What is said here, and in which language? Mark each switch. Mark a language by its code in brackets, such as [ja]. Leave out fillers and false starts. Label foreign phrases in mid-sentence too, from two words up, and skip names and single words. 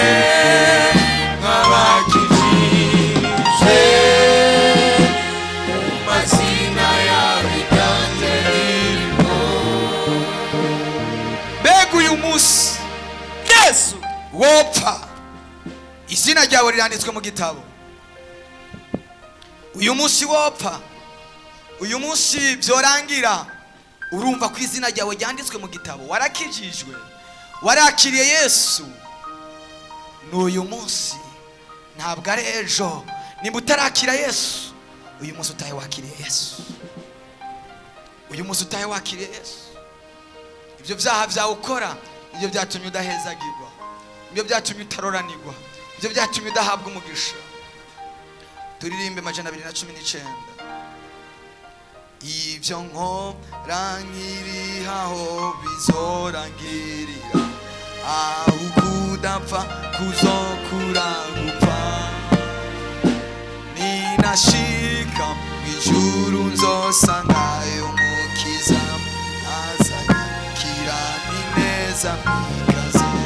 [rn] nk'abakijijwe mu mazina y'abiganje mbega uyu munsi Yesu wopfa izina ryawe riranditswe mu gitabo uyu munsi wopfa uyu munsi byorangira urumva ko izina ryawe ryanditswe mu gitabo warakijijwe warakiriye Yesu n'uyu munsi ntabwo ari ejo nimba utarakira Yesu uyu munsi utahe wakiriye Yesu uyu munsi utahe wakiriye Yesu ibyo byaha byawe ukora ibyo byatumye udahezagirwa ibyo byatumye utaroranirwa ibyo byatumye udahabwa umugisha turirimbe 219 ibyo nkora nkirihaho bizorangirira aho kudapfa kuzokura gupfa ninashika mw'ijuru nzosangayo mukiza azanyikira neza mikaze